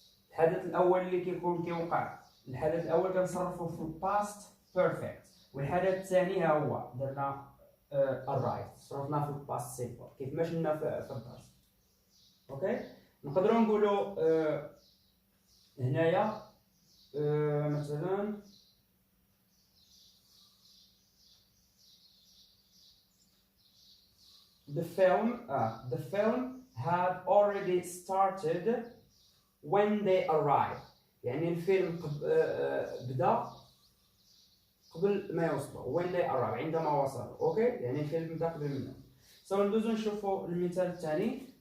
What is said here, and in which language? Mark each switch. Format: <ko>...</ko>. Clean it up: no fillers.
<ar>الحدث الاول اللي كيكون كيوقع الحدث الاول كنصرفوه في الباست بيرفكت. والحدث الثاني ها هو درنا arrive صرفناه في الباست سيمبل كيف ما شفنا في الدرس. اوكي. نقدروا نقولوا هنايا مثلا</ar> <en>the film had already started when they arrived.</en> <ar>يعني الفيلم بدا قبل ما يوصلوا</ar> <en>when they arrived</en> <ar>عندما وصلوا. اوكي. يعني الفيلم بدا قبل منهم. ندوزو نشوفوا المثال الثاني.</ar>